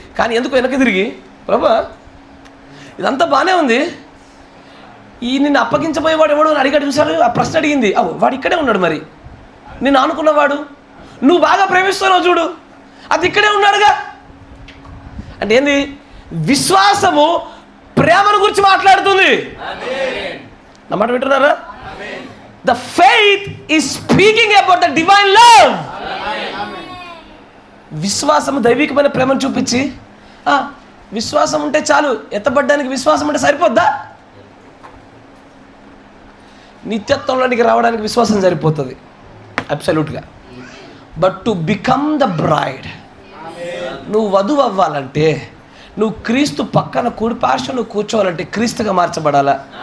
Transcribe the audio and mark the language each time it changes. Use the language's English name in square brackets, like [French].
[Telugu] కానీ ఎందుకు వెనక్కి తిరిగి, ప్రభా ఇదంతా బాగానే ఉంది, ఈ నిన్ను అప్పగించబోయేవాడు ఎవడు అని అడిగాడు చూసారు, ఆ ప్రశ్న అడిగింది. వాడు ఇక్కడే ఉన్నాడు, మరి నిన్ను అనుకున్నవాడు, నువ్వు బాగా ప్రేమిస్తున్నావు చూడు, అది ఇక్కడే ఉన్నాడుగా. అంటే ఏంది, విశ్వాసము ప్రేమను గురించి మాట్లాడుతుంది. నా మాట వింటున్నారా? [English] The faith is speaking about the divine love. [Telugu] విశ్వాసము దైవికమైన ప్రేమను చూపించి, విశ్వాసం ఉంటే చాలు, ఎత్తబడ్డానికి విశ్వాసం ఉంటే సరిపోద్దా? నిత్యత్వంలోనికి రావడానికి విశ్వాసం సరిపోతుంది అబ్సల్యూట్గా. [English] but to become the bride, [Telugu] నువ్వు వధువు అవ్వాలంటే, నువ్వు క్రీస్తు పక్కన కుడి పార్శ్వం నువ్వు కూర్చోవాలంటే క్రీస్తుగా మార్చబడాలా.